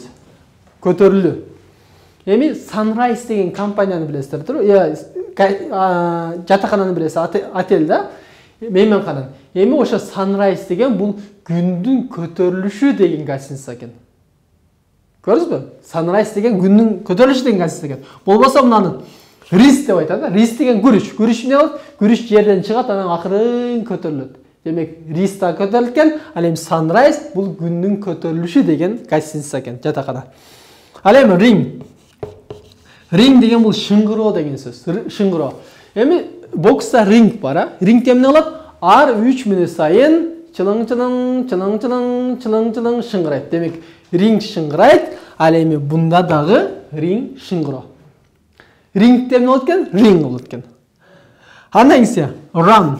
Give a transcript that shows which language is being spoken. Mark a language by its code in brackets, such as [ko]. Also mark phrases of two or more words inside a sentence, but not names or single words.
[ky] Көтөрүлүү. Эми Sunrise деген компанияны билесиздер, туурабы? Жатакананы билесиз, отель да? Мейманкана. Эми ошо Sunrise деген бул күндүн көтөрүлүшү деген гостиница экен. [kk] Көрдіңіз бе? Sunrise деген күннің көтеріліші деген концепция екен. Болмаса мынаны рис деп айтады. Рис деген күріш. Күріш не болады? Күріш жерден шығады, анан ақырын көтеріледі. Демек, рис та көтерілген, ал эми sunrise бұл күннің көтеріліші деген концепция екен, жатақхана. [ky] Ал эми ring. Ring деген бұл шыңғыроо деген сөз. Шыңғыроо. Эми бокста ринг бар, а? Ринг эмне кылат? Ар 3 минут сайын чылың шыңғырайды. Демек, ринг шыңғырайды, ал эми бунда дагы ринг шыңғыроо. Ринг эмне болот экен? Ринг болот экен. Андан кийин run.